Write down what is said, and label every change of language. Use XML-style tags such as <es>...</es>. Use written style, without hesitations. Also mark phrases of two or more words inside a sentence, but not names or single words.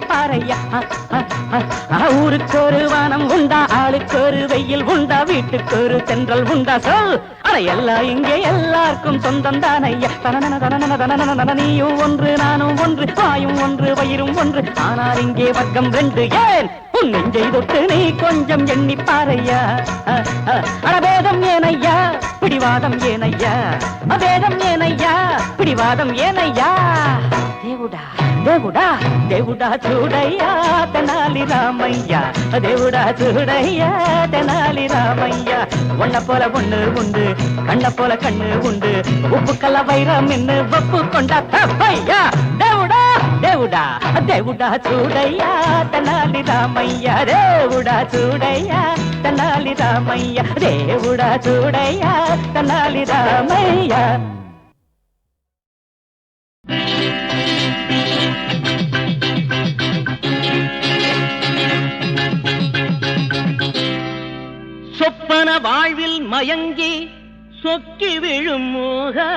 <ta>பாறையா ஊருக்கொரு வானம் உண்டா ஆளுக்கொரு வெயில் உண்டா வீட்டுக்கொரு தென்றல் உண்டா சொல் அட எல்லாம் இங்கே எல்லாருக்கும் சொந்தம் தானையா நீயும் ஒன்று நானும் ஒன்று வாயும் ஒன்று வயிறும் ஒன்று ஆனால் இங்கே வர்க்கம் ரெண்டு ஏன் உன் நெஞ்சை தொட்டு நீ கொஞ்சம் எண்ணி பாறையா அடபேதம் ஏனையா பிடிவாதம் ஏனையா அபேதம் ஏனையா பிடிவாதம் ஏனையா</ta> <te>దేవుడా దేవుడా దేవుడా చూడయ్యా తెనాలి రామయ్య దేవుడా చూడయ్యా తెనాలి రామయ్య</te> <ta>ஒன்ன போல ஒண்ணு உண்டு கண்ண போல கண்ணு உண்டு உப்பு கல்ல வைரம் நின்னு ஒப்பு கொண்டா தப்பையா</ta> <te>దేవుడా దేవుడా దేవుడా చూడయ్యా తెనాలి రామయ్య దేవుడా చూడయ్యా తెనాలి రామయ్య దేవుడా చూడయ్యా తెనాలి రామయ్య</te> <ta>சொப்பன வாழ்வில் மயங்கி சொக்கி விழும் மோக</ta>